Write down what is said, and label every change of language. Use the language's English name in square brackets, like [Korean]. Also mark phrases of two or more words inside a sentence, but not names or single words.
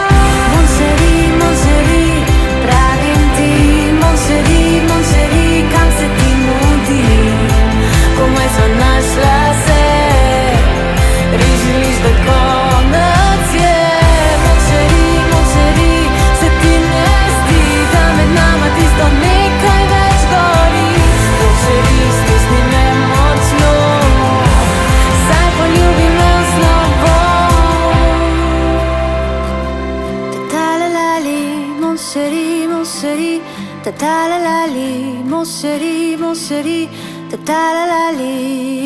[French] Mon chéri, [Slovenian] pravim ti, [French] mon chéri, [Slovenian] kam se ti mudi, komaj sva našla se, res želiš, da konec je. [French] Mon chéri, [Slovenian] se ti ne zdi, da med nama tisto nekaj več gori? [French] Mon chéri, [Slovenian] stisni me močno, saj poljubi me v slovo. Ta-ta-la-la-li, [French] mon chéri, ta-ta-la-la-li, mon chéri, ta-ta-la-la-li.